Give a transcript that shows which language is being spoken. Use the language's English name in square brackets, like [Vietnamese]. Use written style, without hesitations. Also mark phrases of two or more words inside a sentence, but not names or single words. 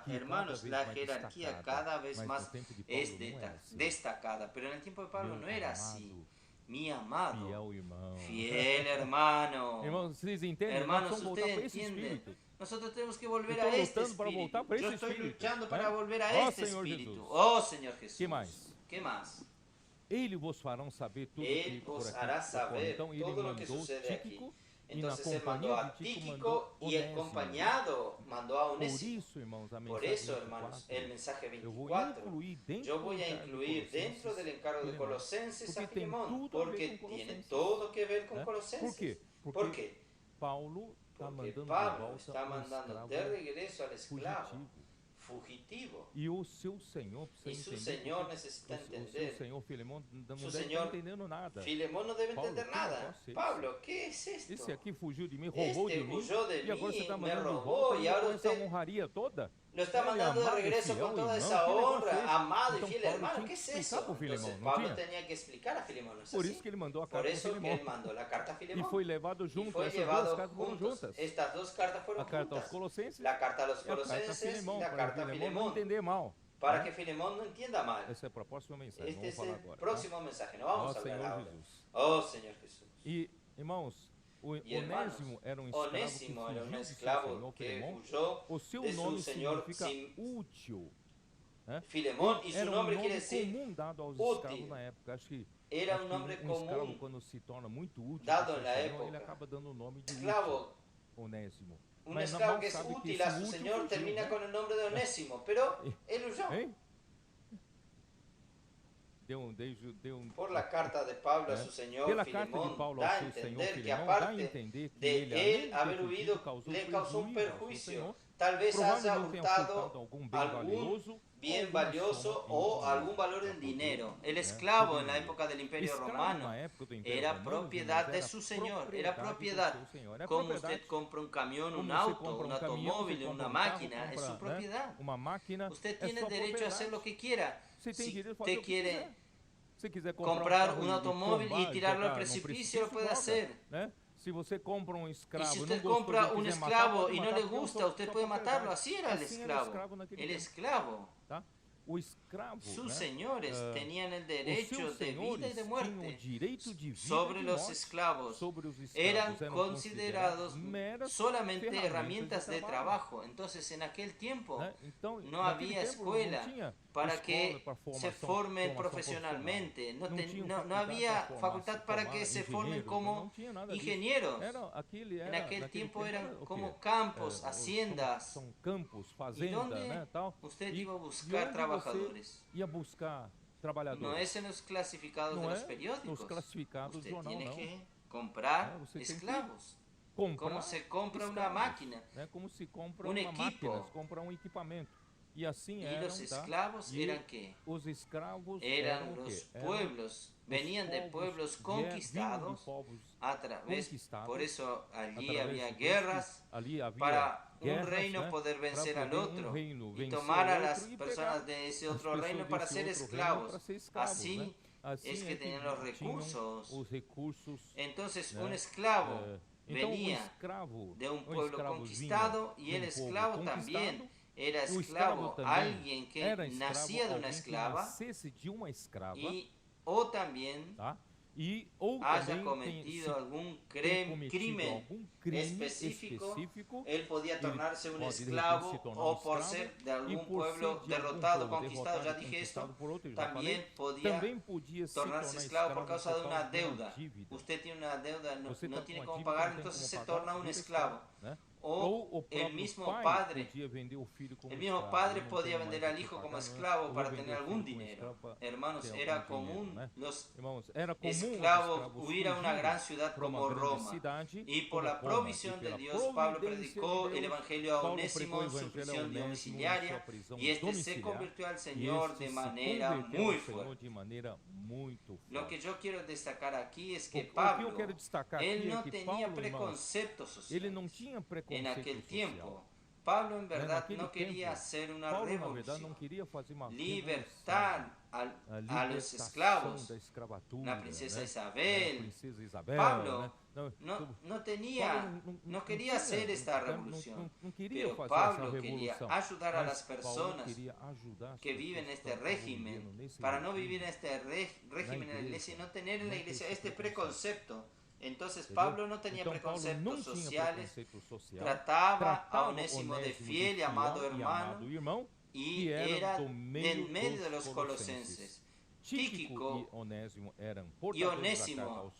[Spanish] Hermanos, la jerarquía cada vez más es destacada, pero en el tiempo de Pablo no era así. Mi amado, fiel hermano. Hermanos, ustedes entienden. Nosotros tenemos que volver a este espíritu. Yo estoy luchando para volver a este espíritu. Oh Señor Jesús. ¿Qué más? [Portuguese] Ele vos farão saber tudo [Spanish] Él os hará saber todo lo que sucede aquí. Entonces él mandó a Tíquico y el acompañado mandó a Onésimo. Por eso, hermanos, el mensaje 24, yo voy a incluir dentro del encargo de Colosenses a Filemón, porque tiene todo que ver con Colosenses. ¿Por qué? Porque Pablo está mandando de regreso al esclavo fugitivo. [Portuguese] E o seu senhor [Spanish] necesita entender. [Portuguese] O senhor Filemón não [Spanish] Su [Portuguese] deve [Spanish] señor [Portuguese] estar entendendo nada. [Spanish] Filemón no debe entender nada. Pablo, ¿qué es esto? [Portuguese] Esse aqui fugiu de mim, roubou de mim. [Spanish] huyó de [Portuguese] E agora você [Spanish] mí, [Portuguese] está me mandando de [Spanish] robó [Portuguese] volta [Spanish] y ahora [Portuguese] com essa [Spanish] usted [Portuguese] honraria toda. [Spanish] lo está mandando de regreso con toda esa honra, amado y fiel [Portuguese] Paulo [Spanish] hermano. [Portuguese] tinha [Spanish] ¿Qué [Portuguese] que [Spanish] es [Portuguese] explicar [Spanish] eso? [Portuguese] pro Filemón, [Spanish] Entonces [Portuguese] não [Spanish] Pablo [Portuguese] tinha? [Spanish] tenía que explicar a Filemón, ¿no es [Portuguese] Por [Spanish] así? [Portuguese] isso que ele mandou a [Spanish] Por [Portuguese] carta a [Spanish] eso que [Portuguese] Filemón. [Spanish] él mandó la carta a [Portuguese] E [Spanish] Filemón. [Portuguese] foi levado [Spanish] Y [Portuguese] junto, [Spanish] fue [Portuguese] essas duas [Spanish] llevado [Portuguese] cartas foram [Spanish] juntos. [Portuguese] juntas. [Spanish] Estas dos cartas fueron [Portuguese] A carta aos [Spanish] juntas. [Portuguese] Colossenses [Spanish] La carta a los [Portuguese] e a carta a [Spanish] Colosenses y [Portuguese] Filemón, [Spanish] la [Portuguese] para [Spanish] carta a [Portuguese] Filemón não [Spanish] Filemón. [Portuguese] entender mal. [Spanish] Para que Filemón no entienda mal. [Portuguese] Esse é o próximo mensagem, [Spanish] Este [Portuguese] vamos [Spanish] es [Portuguese] falar [Spanish] el [Portuguese] agora. Tá? [Spanish] próximo mensaje, no vamos a hablar [Portuguese] Senhor [Spanish] ahora. [Portuguese] Jesus. [Spanish] Oh Señor Jesús. [Portuguese] E, irmãos, o Onésimo era um [Spanish] Onésimo era un [Portuguese] escravo [Spanish] esclavo [Portuguese] que fugiu [Spanish] que [Portuguese] do seu senhor Filemón. [Spanish] huyó [Portuguese] O seu [Spanish] de su [Portuguese] nome [Spanish] señor [Portuguese] significa útil. [Spanish] Filemón, y su [Portuguese] Era [Spanish] nombre [Portuguese] um [Spanish] quiere [Portuguese] nome [Spanish] decir [Portuguese] comum dado aos [Spanish] útil. [Portuguese] escravos na época. Acho que [Spanish] Era un nombre [Portuguese] um escravo, [Spanish] común [Portuguese] quando se torna muito útil [Spanish] dado [Portuguese] pro [Spanish] en la [Portuguese] seu senhor, [Spanish] época. [Portuguese] ele acaba dando o nome de [Spanish] Esclavo. [Portuguese] útil, Onésimo. [Spanish] Un [Portuguese] Mas [Spanish] esclavo [Portuguese] mal [Spanish] que es [Portuguese] sabe [Spanish] útil [Portuguese] esse [Spanish] a su [Portuguese] útil [Spanish] señor [Portuguese] fugiu, [Spanish] termina [Portuguese] né? [Spanish] con el nombre de Onésimo, pero él huyó. [Portuguese] Hein? [Spanish] Por la carta de Pablo a su señor [Portuguese] Pela carta de [Spanish] Filemón, [Portuguese] Paulo [Spanish] da a [Portuguese] ao seu senhor [Spanish] entender que [Portuguese] Filemón, dá a [Spanish] aparte [Portuguese] entender que [Spanish] de [Portuguese] ele, além [Spanish] él [Portuguese] de [Spanish] haber [Portuguese] ter [Spanish] huido, [Portuguese] fugido, [Spanish] le causó un [Portuguese] prejuízo ao seu [Spanish] perjuicio. [Portuguese] senhor. [Spanish] Tal vez haya [Portuguese] Provavelmente tenha [Spanish] hurtado [Portuguese] furtado algum bem [Spanish] algún [Portuguese] valioso, [Spanish] bien [Portuguese] alguma [Spanish] valioso [Portuguese] soma [Spanish] o [Portuguese] em [Spanish] algún valor en dinero. El esclavo en la época del Imperio [Portuguese] Escravo [Spanish] Romano [Portuguese] na época do Império [Spanish] era [Portuguese] Romano, [Spanish] propiedad de [Portuguese] era [Spanish] su señor, [Portuguese] propriedade [Spanish] era [Portuguese] do [Spanish] propiedad. [Portuguese] seu senhor, era [Spanish] Como [Portuguese] propriedade. [Spanish] usted compra un camión, un [Portuguese] Como você [Spanish] auto, [Portuguese] compra [Spanish] un [Portuguese] caminhão, [Spanish] automóvil, [Portuguese] você [Spanish] una [Portuguese] compra carro, [Spanish] máquina, es [Portuguese] compra, [Spanish] su propiedad. [Portuguese] Uma máquina, [Spanish] Usted [Portuguese] é [Spanish] tiene [Portuguese] sua [Spanish] derecho a hacer [Portuguese] propriedade. [Spanish] lo que quiera. [Portuguese] Você tem [Spanish] Si [Portuguese] direito de fazer [Spanish] usted [Portuguese] o que [Spanish] quiere [Portuguese] quiser. Se quiser [Spanish] comprar [Portuguese] carro [Spanish] un [Portuguese] e [Spanish] automóvil [Portuguese] tombar, [Spanish] y tirarlo al [Portuguese] jogar num [Spanish] precipicio, lo puede [Portuguese] joga, [Spanish] hacer. [Portuguese] né? Se você compra um [Spanish] Y [Portuguese] escravo [Spanish] si [Portuguese] e [Spanish] usted [Portuguese] não gostou [Spanish] compra [Portuguese] de [Spanish] un [Portuguese] quiser matar, [Spanish] esclavo [Portuguese] pode [Spanish] y no [Portuguese] matar [Spanish] le [Portuguese] porque é [Spanish] gusta, [Portuguese] sua [Spanish] usted puede [Portuguese] propriedade. [Spanish] matarlo. Así era el [Portuguese] Assim era o [Spanish] esclavo. [Portuguese] escravo naquele [Spanish] El [Portuguese] tempo, [Spanish] esclavo. [Portuguese] tá? [Spanish] sus señores tenían el derecho de vida y de muerte sobre [Portuguese] de [Spanish] los [Portuguese] morte [Spanish] esclavos. [Portuguese] sobre os escravos. [Spanish] Eran [Portuguese] Eram considerados meras [Spanish] solamente [Portuguese] ferramentas [Spanish] herramientas de trabajo. Entonces, en aquel tiempo [Portuguese] né? Então, [Spanish] no [Portuguese] naquele [Spanish] había [Portuguese] tempo não [Spanish] escuela [Portuguese] tinha [Spanish] para [Portuguese] escola [Spanish] que [Portuguese] para [Spanish] se [Portuguese] formação [Spanish] formen [Portuguese] profissional. [Spanish] profesionalmente, no [Portuguese] Tinham [Spanish] no [Portuguese] faculdade [Spanish] había [Portuguese] para [Spanish] facultad para [Portuguese] formar [Spanish] que se formen [Portuguese] engenheiros, [Spanish] como [Portuguese] não tinha nada disso. [Spanish] ingenieros. En aquel [Portuguese] Naquele [Spanish] tiempo [Portuguese] tempo [Spanish] eran [Portuguese] era o [Spanish] como [Portuguese] quê? [Spanish] campos, haciendas. [Portuguese] São campos, [Spanish] ¿Y [Portuguese] fazenda, [Spanish] dónde [Portuguese] né, tal. [Spanish] usted [Portuguese] E, [Spanish] iba a [Portuguese] e [Spanish] buscar [Portuguese] onde [Spanish] trabajadores? [Portuguese] você ia buscar [Spanish] No [Portuguese] trabalhadores? [Spanish] es en los clasificados [Portuguese] Não [Spanish] de los [Portuguese] é nos [Spanish] periódicos. [Portuguese] classificados do [Spanish] Usted [Portuguese] jornal, [Spanish] tiene [Portuguese] não. [Spanish] que comprar [Portuguese] Você tem que [Spanish] esclavos. [Portuguese] comprar [Spanish] Como se compra una [Portuguese] escravos, [Spanish] máquina. [Portuguese] né? Como se compra Um uma [Spanish] equipo. [Portuguese] máquina, se compra um equipamento. E assim [Spanish] Y [Portuguese] eram, [Spanish] los [Portuguese] tá? [Spanish] esclavos [Portuguese] E [Spanish] eran qué? [Portuguese] os escravos [Spanish] Eran [Portuguese] eram o [Spanish] los [Portuguese] quê? Eram [Spanish] pueblos, venían de pueblos [Portuguese] vinham de [Spanish] conquistados [Portuguese] povos [Spanish] a través, [Portuguese] conquistados. [Spanish] por eso allí [Portuguese] Através [Spanish] había [Portuguese] disso, [Spanish] guerras [Portuguese] ali havia [Spanish] para un [Portuguese] guerras, [Spanish] reino [Portuguese] né? [Spanish] poder [Portuguese] Para [Spanish] vencer al [Portuguese] poder [Spanish] otro [Portuguese] reino [Spanish] y [Portuguese] vencer [Spanish] tomar a [Portuguese] o [Spanish] las [Portuguese] outro e [Spanish] personas [Portuguese] pegar [Spanish] de ese [Portuguese] as [Spanish] otro [Portuguese] pessoas [Spanish] reino para [Portuguese] desse [Spanish] ser [Portuguese] outro reino [Spanish] esclavos. [Portuguese] para ser escravos, [Spanish] Así [Portuguese] né? Assim [Spanish] es que [Portuguese] é que [Spanish] tenían los [Portuguese] tinham [Spanish] recursos. [Portuguese] os recursos. [Spanish] Entonces [Portuguese] né? [Spanish] un esclavo [Portuguese] Então, [Spanish] venía [Portuguese] escravo, [Spanish] de un [Portuguese] o [Spanish] pueblo [Portuguese] escravo [Spanish] conquistado [Portuguese] vinha [Spanish] y [Portuguese] de [Spanish] el [Portuguese] povo [Spanish] esclavo [Portuguese] conquistado, [Spanish] también era [Portuguese] o escravo [Spanish] esclavo, [Portuguese] também [Spanish] alguien que [Portuguese] era escravo, [Spanish] nacía de una [Portuguese] alguém que [Spanish] esclava [Portuguese] nascesse de uma escrava, [Spanish] y o también [Portuguese] tá? E ou [Spanish] haya [Portuguese] também [Spanish] cometido algún [Portuguese] cometido [Spanish] crimen [Portuguese] algum crime [Spanish] específico, [Portuguese] específico, [Spanish] él podía tornarse un [Portuguese] pode, de repente, [Spanish] esclavo [Portuguese] se tornar [Spanish] o por [Portuguese] escravo, [Spanish] ser de [Portuguese] e [Spanish] algún [Portuguese] por [Spanish] pueblo [Portuguese] ser de algum [Spanish] derrotado, [Portuguese] povo [Spanish] conquistado, ya [Portuguese] derrotado, [Spanish] dije esto, [Portuguese] conquistado por outro, já falei, [Spanish] también podía [Portuguese] também podia se [Spanish] tornarse [Portuguese] tornar [Spanish] esclavo por causa de [Portuguese] por [Spanish] una [Portuguese] causa de uma [Spanish] deuda. [Portuguese] dívida. [Spanish] Usted tiene una deuda, no, [Portuguese] Você [Spanish] no [Portuguese] tá [Spanish] tiene [Portuguese] com uma [Spanish] cómo [Portuguese] dívida, [Spanish] pagar, [Portuguese] não tem [Spanish] entonces [Portuguese] como [Spanish] se [Portuguese] pagar, [Spanish] torna un [Portuguese] vira [Spanish] esclavo. [Portuguese] né? O o [Spanish] el [Portuguese] próprio [Spanish] mismo [Portuguese] pai [Spanish] padre, [Portuguese] podia vender o filho como [Spanish] el mismo [Portuguese] escravo, [Spanish] padre [Portuguese] eu não [Spanish] podía [Portuguese] tenho [Spanish] vender [Portuguese] mais o [Spanish] al [Portuguese] que [Spanish] hijo como [Portuguese] pagar, [Spanish] esclavo [Portuguese] eu vou [Spanish] para [Portuguese] vender [Spanish] tener [Portuguese] o [Spanish] algún [Portuguese] filho como [Spanish] dinero. [Portuguese] escravo para [Spanish] Hermanos, [Portuguese] ter [Spanish] era [Portuguese] algum dinheiro, [Spanish] común [Portuguese] né? [Spanish] los [Portuguese] Irmãos, era comum os [Spanish] esclavos [Portuguese] escravos [Spanish] huir a una [Portuguese] fugirem [Spanish] gran ciudad [Portuguese] para uma [Spanish] como [Portuguese] grande [Spanish] Roma. [Portuguese] cidade [Spanish] Y por [Portuguese] como [Spanish] la [Portuguese] Roma, e [Spanish] provisión de [Portuguese] pela [Spanish] Dios, Pablo [Portuguese] providência [Spanish] predicó [Portuguese] de [Spanish] el [Portuguese] Deus, [Spanish] evangelio a [Portuguese] Paulo [Spanish] Onésimo [Portuguese] pregou o [Spanish] en su [Portuguese] evangelho a [Spanish] prisión [Portuguese] Onésimo em [Spanish] domiciliaria [Portuguese] sua prisão [Spanish] y este se [Portuguese] domiciliar, [Spanish] convirtió al [Portuguese] e [Spanish] Señor [Portuguese] este [Spanish] de [Portuguese] se [Spanish] manera [Portuguese] converteu [Spanish] muy [Portuguese] ao Senhor [Spanish] fuerte. [Portuguese] de maneira muito [Spanish] Lo que [Portuguese] forte. [Spanish] yo quiero destacar aquí es que [Portuguese] O que eu [Spanish] Pablo, [Portuguese] quero destacar [Spanish] él [Portuguese] aqui é [Spanish] no [Portuguese] que [Spanish] tenía [Portuguese] Paulo, irmãos, [Spanish] preconceptos [Portuguese] ele não [Spanish] sociales. [Portuguese] tinha [Spanish] En [Portuguese] preconceito [Spanish] aquel [Portuguese] social. [Spanish] tiempo, Pablo en [Portuguese] Né? [Spanish] verdad [Portuguese] Naquele [Spanish] no quería [Portuguese] tempo, [Spanish] hacer una [Portuguese] Paulo, na verdade, não [Spanish] revolución, [Portuguese] queria fazer uma revolução, [Spanish] libertar [Portuguese] a [Spanish] a los [Portuguese] libertação [Spanish] esclavos. [Portuguese] da escravatura, [Spanish] La princesa [Portuguese] né? [Spanish] Isabel. [Portuguese] A princesa Isabel, [Spanish] Pablo [Portuguese] né? [Spanish] no tenía, [Portuguese] Paulo [Spanish] no quería hacer esta revolución, [Portuguese] não queria [Spanish] pero [Portuguese] fazer [Spanish] Pablo [Portuguese] essa [Spanish] quería [Portuguese] revolução, [Spanish] ayudar a las [Portuguese] mas Paulo [Spanish] personas [Portuguese] queria ajudar as [Spanish] que [Portuguese] pessoas [Spanish] viven [Portuguese] que [Spanish] este [Portuguese] estavam [Spanish] régimen, [Portuguese] vivendo nesse [Spanish] para no [Portuguese] regime, [Spanish] vivir en este régimen en la iglesia y no tener en la [Portuguese] no [Spanish] iglesia [Portuguese] ter [Spanish] este [Portuguese] esse [Spanish] preconcepto. Entonces [Portuguese] entendeu? [Spanish] Pablo no tenía [Portuguese] Então, Paulo [Spanish] preconceptos [Portuguese] não tinha [Spanish] sociales, [Portuguese] preconceito social, [Spanish] trataba a Onésimo de fiel y amado [Portuguese] fiel e [Spanish] hermano [Portuguese] amado irmão, [Spanish] y [Portuguese] que [Spanish] era [Portuguese] do [Spanish] del [Portuguese] meio [Spanish] medio de [Portuguese] dos [Spanish] los colosenses. [Portuguese] Tíquico e Onésimo eram [Spanish] y [Portuguese] portadores da [Spanish] Onésimo [Portuguese] carta aos